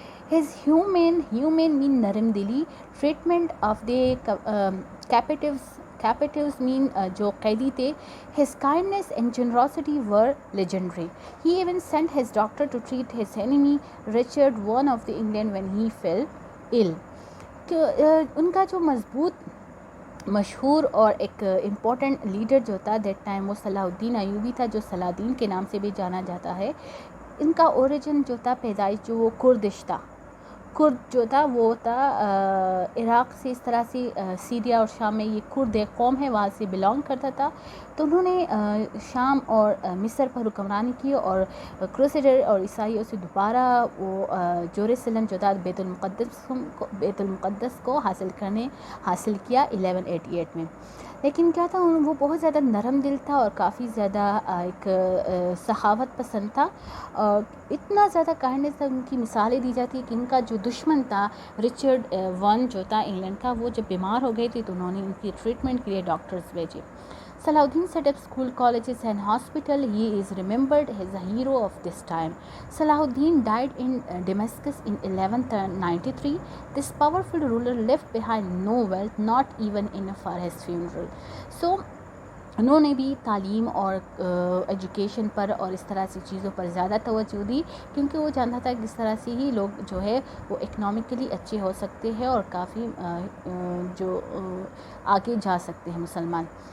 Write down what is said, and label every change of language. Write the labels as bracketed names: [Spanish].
[English] His humane mean naramdili treatment of the captives mean [Urdu] جو قیدی تھے. [English] His kindness and generosity were legendary. He even sent his doctor to treat his enemy Richard I of the England when he fell ill. [Urdu] ان کا جو مشہور اور ایک important leader جو تھا [English] that time [Urdu] وہ صلاح الدین ایوبی تھا، جو صلاح الدین کے نام سے بھی جانا جاتا ہے. ان کا اوریجن جو تھا، پیدائش جو وہ کردش تھا. کرد جو تھا وہ تھا عراق سے، اس طرح سے سیریا اور شام میں یہ کرد ایک قوم ہے، وہاں سے بلانگ کرتا تھا. تو انہوں نے شام اور مصر پر حکمرانی کی اور کروسیڈر اور عیسائیوں سے دوبارہ وہ جیروسلم جو تھا بیت المقدس کو حاصل کیا 1188 میں. لیکن کیا تھا، وہ بہت زیادہ نرم دل تھا اور کافی زیادہ ایک سخاوت پسند تھا، اور اتنا زیادہ کائنڈنس تھا. ان کی مثالیں دی جاتی کہ ان کا جو دشمن تھا رچرڈ ون جو تھا انگلینڈ کا، وہ جب بیمار ہو گئے تھے تو انہوں نے ان کی ٹریٹمنٹ کے لیے ڈاکٹرز بھیجے. [English] Salahuddin set up school, colleges and hospital. He is remembered as a hero of this time. Salahuddin died in Damascus in 1193. This powerful ruler left behind no wealth, not even enough for his funeral. [Urdu] So انہوں نے بھی تعلیم اور education پر اور اس طرح سے چیزوں پر زیادہ توجہ دی، کیونکہ وہ جانتا تھا کہ اس طرح سے ہی لوگ جو ہے وہ اکنامکلی اچھے ہو سکتے ہیں اور کافی جو آگے جا سکتے ہیں مسلمان.